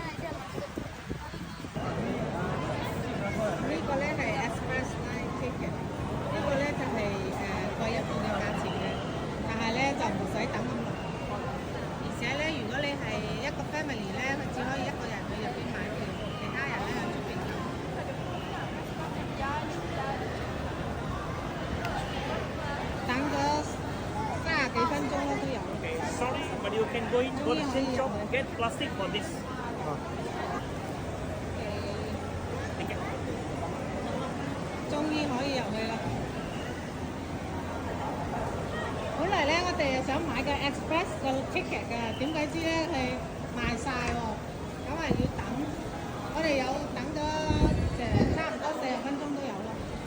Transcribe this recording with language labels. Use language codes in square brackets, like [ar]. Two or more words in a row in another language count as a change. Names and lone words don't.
[yue] 呢個咧係 [en] Express Line Ticket， [yue] 呢個咧就係貴一半嘅價錢嘅，但係咧就唔使等咁耐。而且咧，如果你係一個 family 咧，佢只可以一個人去入邊買票，其他人咧喺出邊等。等咗30幾分鐘咯都有。 [en] Sorry, but you can go into the same shop get plastic for this. [yue] 終於可以入去啦！本嚟咧，我哋想買個 Express 嘅 ticket 嘅，點解知咧係賣晒喎？咁係要等，我哋有等咗差唔多40分鐘都有啦。